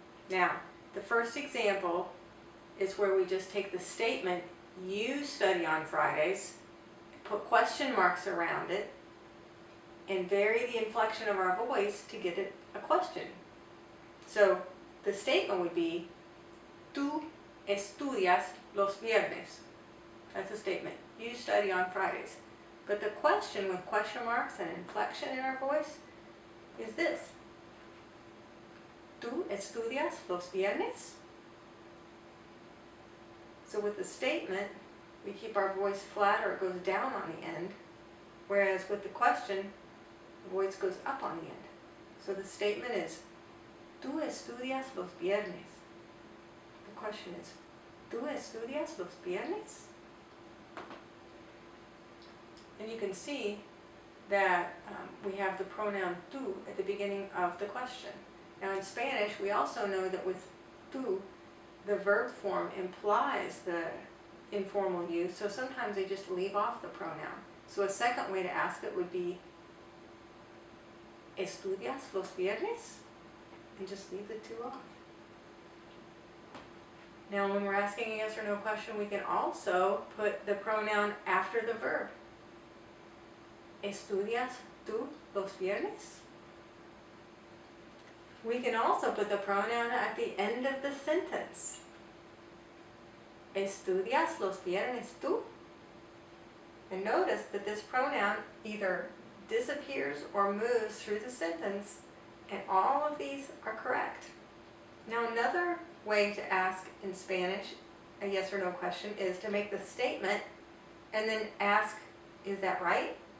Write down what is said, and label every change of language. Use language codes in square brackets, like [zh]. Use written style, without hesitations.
[en] Now, the first example is where we just take the statement, you study on Fridays, put question marks around it, and vary the inflection of our voice to get it a question. So the statement would be, [es] tú estudias los viernes. [en] That's a statement. You study on Fridays. But the question with question marks and inflection in our voice is this. [es] ¿Tú estudias los viernes? [en] So with the statement, we keep our voice flat or it goes down on the end, whereas with the question, the voice goes up on the end. So the statement is, [es] ¿Tú estudias los viernes? [en] The question is, [es] ¿Tú estudias los viernes? [en] And you can see that we have the pronoun tú at the beginning of the question. Now in Spanish, we also know that with tú, the verb form implies the informal use, so sometimes they just leave off the pronoun. So a second way to ask it would be, [es] ¿Estudias los viernes? [en] And just leave the two off. Now when we're asking a yes or no question, we can also put the pronoun after the verb. [es] ¿Estudias tú los viernes? [en] We can also put the pronoun at the end of the sentence. [es] ¿Estudias los viernes tú? [en] And notice that this pronoun either disappears or moves through the sentence, and all of these are correct. Now another way to ask in Spanish a yes or no question is to make the statement and then ask, is that right?